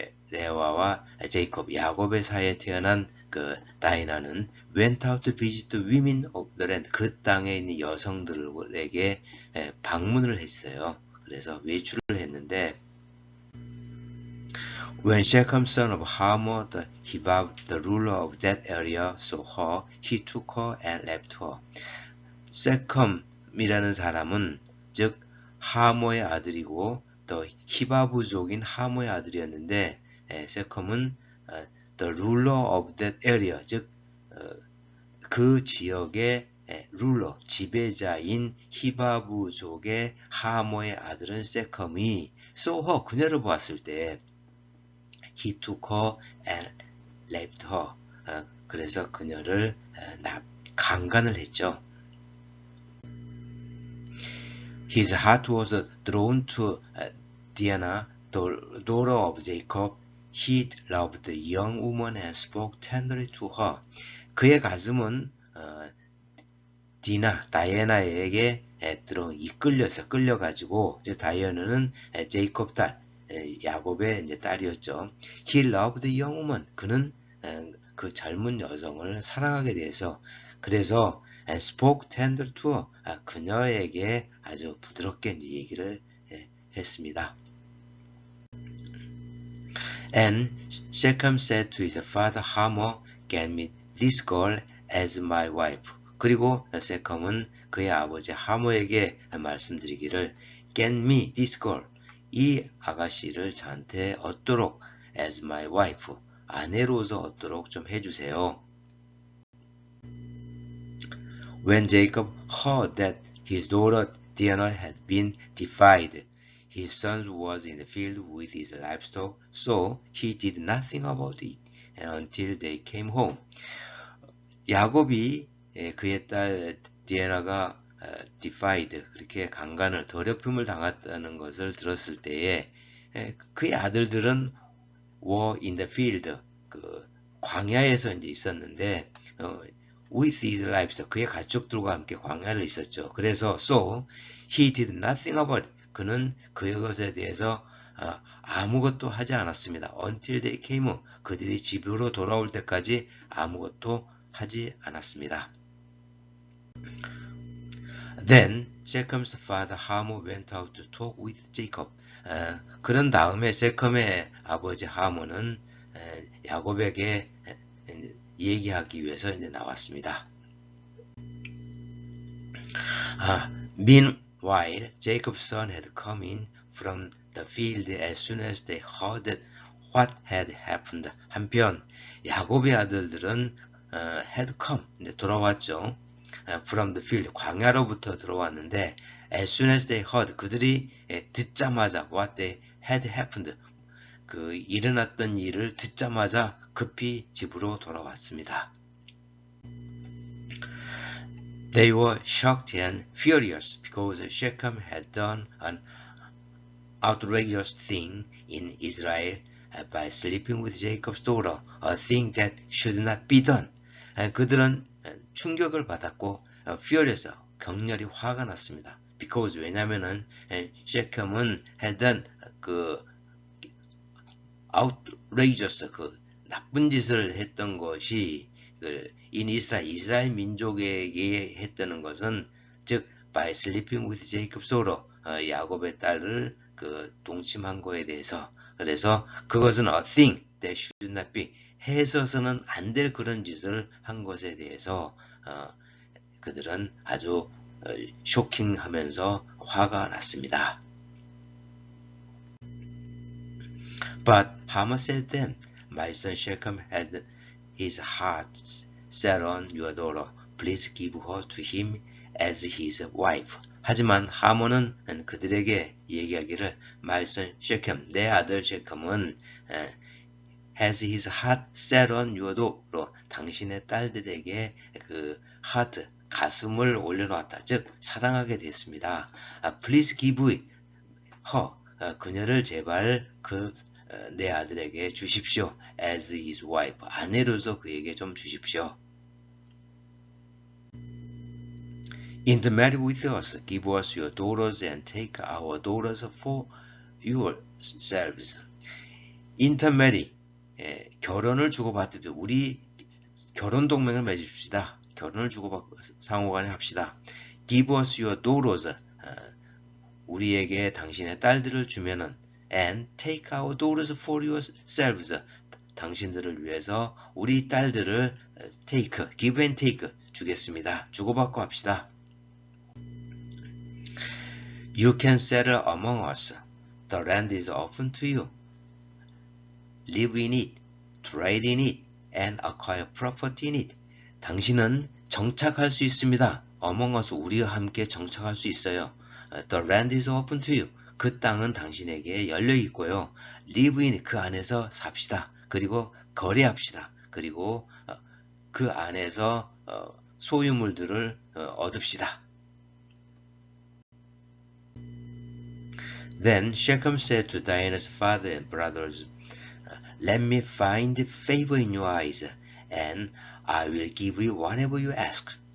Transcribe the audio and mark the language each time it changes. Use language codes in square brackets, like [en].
[ko] 레아와 제이콥, 야곱의 사이에 태어난 그 다이나는 [en] went out to visit the women of the land. [ko] 그 땅에 있는 여성들에게 방문을 했어요. 그래서 외출을 했는데 [en] When Shechem son of Hamor the Hiviv, the ruler of that area, saw her, he took her and left her. [ko] 세컴이라는 사람은 즉 하모의 아들이고 또 히바부족인 하모의 아들이었는데 세컴은 [en] the ruler of that area, [ko] 즉 그 지역의 룰러, 지배자인 히바부족의 하모의 아들은 세컴이 [en] saw her, [ko] 그녀를 보았을 때 [en] he took her and left her, [ko] 그래서 그녀를 강간을 했죠. [en] His heart was drawn to Dinah, the daughter of Jacob. He loved the young woman and spoke tenderly to her. [ko] 그의 가슴은 다이애나에게 끌려가지고 다이애나는 제이콥 딸, 야곱의 이제 딸이었죠. [en] He loved the young woman. [ko] 그는 그 젊은 여성을 사랑하게 돼서 그래서 [en] and spoke tender to her. [ko] 그녀에게 아주 부드럽게 이제 얘기를 했습니다. [en] And Shechem said to his father Hamor, "Get me this girl as my wife." [ko] 그리고 세컴은 그의 아버지 하모에게 말씀드리기를 [en] "Get me this girl." [ko] 이 아가씨를 저한테 얻도록 [en] as my wife, [ko] 아내로서 얻도록 좀 해주세요. [en] When Jacob heard that his daughter Dinah had been defied, his son was in the field with his livestock, so he did nothing about it until they came home. [ko] 야곱이 그의 딸 디에나가 defied, 그렇게 강간을 더럽힘을 당했다는 것을 들었을 때에 그의 아들들은 [en] were in the field, [ko] 그 광야에서 이제 있었는데 [en] with his livestock, [ko] 그의 가축들과 함께 광야를 있었죠. 그래서 [en] so he did nothing about it. [ko] 그는 그것에 대해서 아무것도 하지 않았습니다. [en] Until they came home. [ko] 그들이 집으로 돌아올 때까지 아무것도 하지 않았습니다. [en] Then Shechem's father Hamor went out to talk with Jacob. [ko] 그런 다음에 세컴의 아버지 하모는 야곱에게 얘기하기 위해서 이제 나왔습니다. [en] Meanwhile, Jacob's son had come in from the field as soon as they heard that what had happened. [ko] 한편 야곱의 아들들은 [en] had come, [ko] 이제 돌아왔죠. [en] From the field, [ko] 광야로부터 들어왔는데 [en] as soon as they heard, [ko] 그들이 듣자마자 [en] what they had happened, [ko] 그 일어났던 일을 듣자마자 급히 집으로 돌아왔습니다. [en] They were shocked and furious because Shechem had done an outrageous thing in Israel by sleeping with Jacob's daughter, a thing that should not be done. [ko] 그들은 충격을 받았고 [en] furious, [ko] 격렬히 화가 났습니다. Because, 왜냐면은 Shechem은 [en] had done [ko] 그 outrageous, 그 나쁜 짓을 했던 것이 in 이스라엘 민족에게 했다는 것은 즉 [en] by sleeping with Jacob's daughter, [ko] 야곱의 딸을 그 동침한 거에 대해서, 그래서 그것은 [en] a thing, that should not be. [ko] 해서서는 안 될 그런 짓을 한 것에 대해서 그들은 아주 쇼킹하면서 화가 났습니다. [en] But Hamor said then, My son Shechem had his heart set on your daughter. Please give her to him as his wife. [ko] 하지만 하모는 그들에게 얘기하기를 [en] My son Shechem, [ko] 내 아들 셰컴은 [en] has his heart set on your daughter. [ko] 당신의 딸들에게 그 heart, 가슴을 올려놓았다. 즉 사랑하게 됐습니다. [en] Please give her, [ko] 그녀를 제발 내 아들에게 주십시오. [en] as his wife, [ko] 아내로서 그에게 좀 주십시오. [en] Intermarry with us, give us your daughters and take our daughters for yourselves. [ko] Intermarry, 결혼을 주고받듯 우리 결혼 동맹을 맺읍시다. 결혼을 주고받고 상호간에 합시다. [en] Give us your daughters, [ko] 우리에게 당신의 딸들을 주면은 [en] and take our daughters for yourselves, [ko] 당신들을 위해서 우리 딸들을 [en] take, give and take [ko] 주겠습니다. 주고받고 합시다. [en] You can settle among us. The land is open to you. Live in it, trade in it, and acquire property in it. [ko] 당신은 정착할 수 있습니다. [en] Among us, [ko] 우리와 함께 정착할 수 있어요. [en] The land is open to you. [ko] 그 땅은 당신에게 열려 있고요. [en] Live in it, [ko] 그 안에서 삽시다. 그리고 거래합시다. 그리고 그 안에서 소유물들을 얻읍시다. [en] Then Shechem said to Dinah's father and brothers, Let me find favor in your eyes, and I will give you whatever you ask.